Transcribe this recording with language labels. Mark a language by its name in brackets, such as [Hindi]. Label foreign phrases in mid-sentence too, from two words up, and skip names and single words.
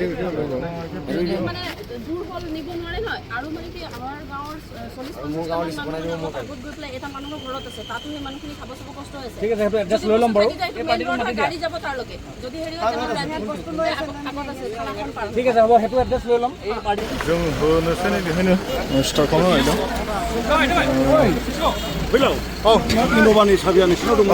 [Assamese] মানে দূৰ হল নিব নোৱাৰে নহয় আৰু মানে কি আমাৰ গাঁৱৰ 40-50 আগত গৈ পেলাই এটা মানুহৰ ঘৰত আছে তাতো সেই মানুহখিনি খাব চাব কষ্ট হৈছে ঠিক আছে সেইটো এড্ৰেছ লৈ ল'ম বাৰু গাড়ী যাব তাৰলৈকে যদি হেৰি হয় তেনে ড্ৰাইভাৰ বস্তু লৈ আগত আছে খানাখন পাৰ ঠিক আছে হ'ব সেইটো এড্ৰেছ লৈ ল'ম এই পাৰ্টি [Bodo] जों होनोसै नै बेहायनो स्टार्ट खालामनो नागिरदों फैलाव औ इनोभानि साबिया नोंसिनाव दङ